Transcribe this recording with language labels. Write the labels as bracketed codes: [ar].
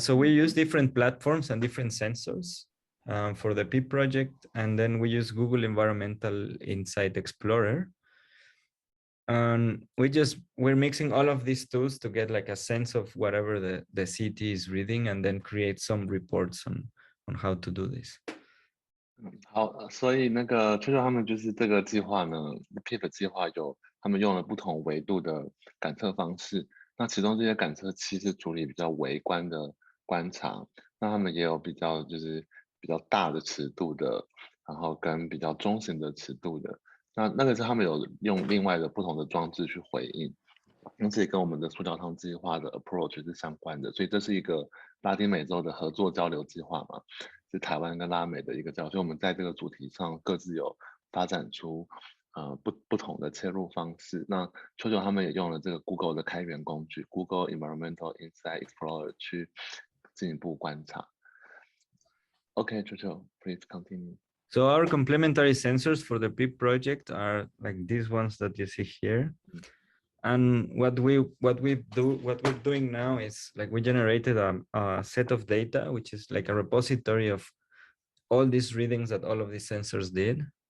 [en] So we use different platforms and different sensors for the PIP project, and then we use Google Environmental Insight Explorer. And we're mixing all of these tools to get like a sense of whatever the city is reading, and then create some reports on how to do this. [zh] 好，所以那个秋秋他们就是这个计划呢，PIP 计划他们用了不同维度的感测方式。那其中这些感测器是处理比较微观的观察，那他们也有比较比较大的尺度的，然后跟比较中型的尺度的。那个是他们有用另外的不同的装置去回应，因此也跟我们的塑胶汤计划的 approach 是相关的。所以这是一个拉丁美洲的合作交流计划嘛，是台湾跟拉美的一个交流。所以我们在这个主题上各自有发展出不同的切入方式。那秋秋他们也用了这个 Google 的开源工具 Google Environmental Insight Explorer 去进一步观察。 [en] Okay, Chucho, please continue. So our complementary sensors for the PIP project are like these ones that you see here. And what we're doing now is like we generated a set of data, which is like a repository of all these readings that all of these sensors did.